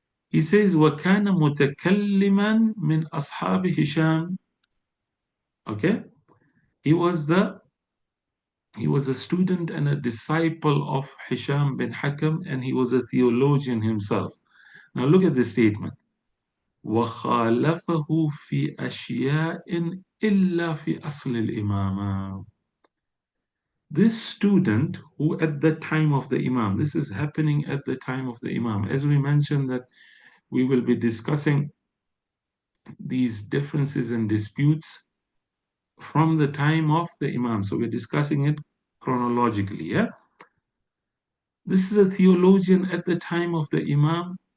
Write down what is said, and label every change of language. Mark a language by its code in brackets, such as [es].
[en] He says, [ar] وَكَانَ مُتَكَلِّمًا مِنْ أَصْحَابِ هِشَام. [en] Okay? He was the He was a student and a disciple of Hisham bin Hakam, and he was a theologian himself. Now look at this statement. [ar] وخالفه في أشياء إلا في أصل الإمامة. [en] This student who at the time of the Imam, this is happening at the time of the Imam. As we mentioned that we will be discussing these differences and disputes from the time of the Imam. So we're discussing it chronologically, yeah? This is a theologian at the time of the Imam.